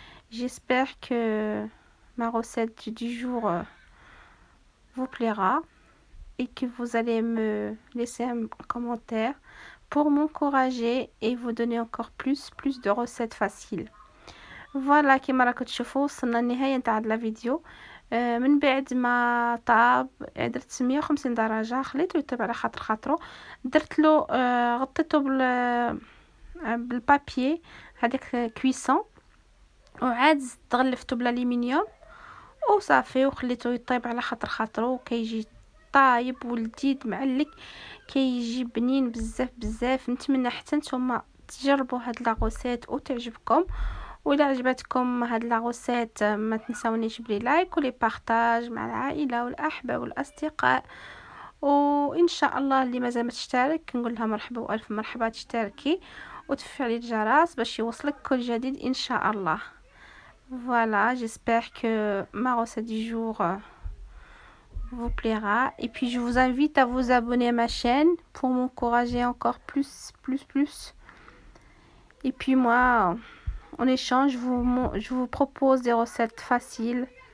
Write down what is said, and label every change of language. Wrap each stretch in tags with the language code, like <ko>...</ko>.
<fr>J'espère que ma recette du jour vous plaira et que vous allez me laisser un commentaire pour m'encourager et vous donner encore plus de recettes faciles. Voilà كما راكم تشوفوا وصلنا لنهاية تاع لا فيديو.</fr> <ar>من بعد ما طاب درت 150 درجة، خليته يطيب على خاطرو، درت له غطيته بالبابي هذاك كويسون، وعاد غلفته بالالومنيوم وصافي وخليته يطيب على خاطرو، كيجي طايب ولذيذ معلك، كيجي بنين بزاف بزاف. نتمنى حتى نتوما تجربوا هاد لاغوسيت وتعجبكم. وإلا عجبتكم هاد لاغوسيت ما تنسونيش بلي لايك ولي بارطاج مع العائله والاحباب والاصدقاء. وان شاء الله اللي مازال ما تشترك نقول لها مرحبا والف مرحبا، تشتركي وتفعلي الجرس باش يوصلك كل جديد ان شاء الله.</ar> <fr>Voilà, j'espère que ma recette du jour vous plaira. Et puis je vous invite à vous abonner à ma chaîne pour m'encourager encore plus. Et puis moi, en échange, je vous propose des recettes faciles</fr>